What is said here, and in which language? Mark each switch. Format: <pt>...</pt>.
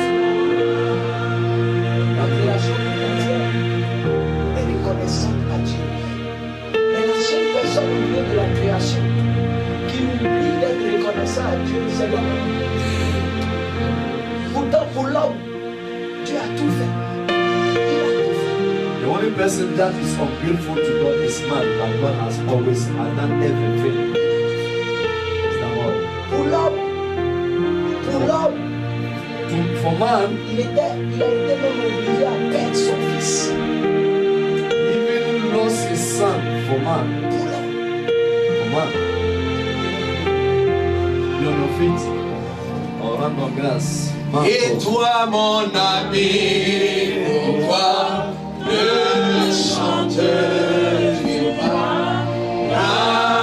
<fr>La création entière est reconnaissante à Dieu. Mais la seule personne au milieu de la création qui oublie d'être reconnaissant à Dieu, c'est l'homme. Pourtant, pour l'homme, Dieu a tout fait. Il a tout fait.</fr> <en>The only person that is ungrateful to God is man, but God has always done everything. It's the Lord.</en> <fr>Pour l'homme,</fr> <en>For man,</en> <fr>il a été même obligé à perdre son fils.</fr> <en>even lost his son. For man,</en> <fr>Pour l'homme.</fr> <en>for man. Be on your feet or random grass. Man,</en> <fr>Et</fr> <en>for-</en> <fr>toi, mon ami, pourquoi ne chantes-tu pas?</fr>